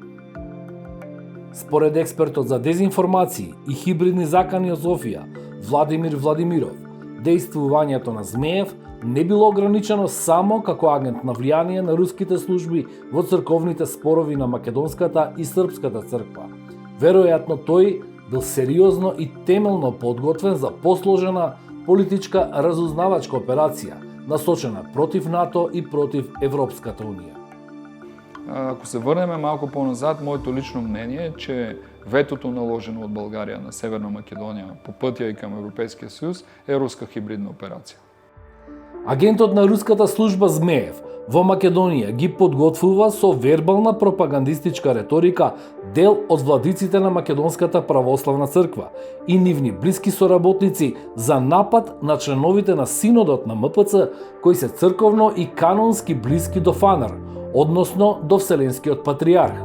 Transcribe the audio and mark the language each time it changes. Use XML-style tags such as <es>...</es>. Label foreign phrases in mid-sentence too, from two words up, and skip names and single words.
<mk>Според експертот за дезинформации и хибридни закани од Софија, Владимир Владимиров, действувањето на Змеев не било ограничено само како агент на влијание на руските служби во црковните спорови на Македонската и Српската црква. Веројатно тој бил сериозно и темелно подготвен за посложена политичка разузнавачка операција, насочена против НАТО и против Европската унија.</mk> <bg>Ако се върнеме малко по-назад, моето лично мнение е, че ветото наложено от България на Северна Македония по пътя и към Европейския съюз е руска хибридна операция.</bg> <mk>Агентот на руската служба Змеев во Македонија ги подготвува со вербална пропагандистичка реторика дел од владиците на Македонската православна црква и нивни блиски соработници за напад на членовите на синодот на МПЦ кои се црковно и канонски блиски до ФАНР, односно до Вселенскиот патриарх.</mk>